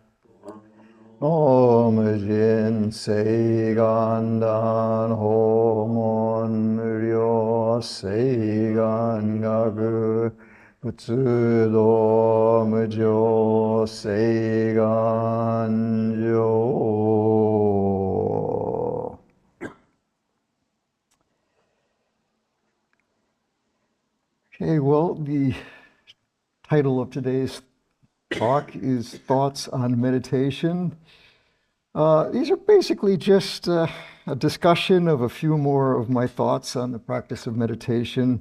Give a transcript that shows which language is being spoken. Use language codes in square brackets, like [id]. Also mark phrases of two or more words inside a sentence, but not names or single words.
[ja] オン 尽 誓願 断 法門 無量 誓願 学 仏道 無上 誓願 成. [en] Okay, well, the title of today's talk is Thoughts on Meditation. These are basically just a discussion of a few more of my thoughts on the practice of meditation.